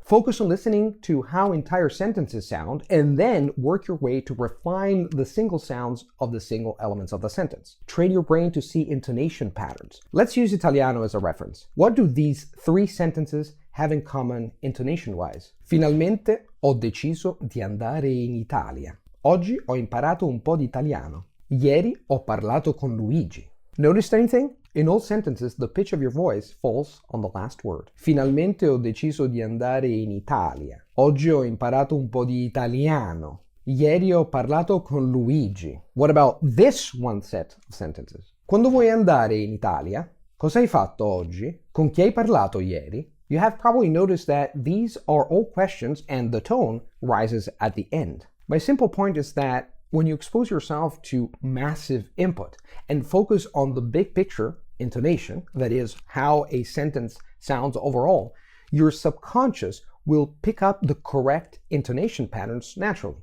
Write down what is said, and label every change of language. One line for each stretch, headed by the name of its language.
English: Focus on listening to how entire sentences sound, and then work your way to refine the single sounds of the single elements of the sentence. Train your brain to see intonation patterns. Let's use Italiano as a reference. What do these 3 sentences have in common intonation-wise?
Italian: Finalmente ho deciso di andare in Italia. Oggi ho imparato un po' di italiano. Ieri ho parlato con Luigi.
English: Noticed anything? In all sentences, the pitch of your voice falls on the last word.
Italian: Finalmente ho deciso di andare in Italia. Oggi ho imparato un po' di italiano. Ieri ho parlato con Luigi.
English: What about this one set of sentences?
Italian: Quando vuoi andare in Italia? Cosa hai fatto oggi? Con chi hai parlato ieri?
English: You have probably noticed that these are all questions and the tone rises at the end. My simple point is that when you expose yourself to massive input and focus on the big picture, intonation, that is, how a sentence sounds overall, your subconscious will pick up the correct intonation patterns naturally.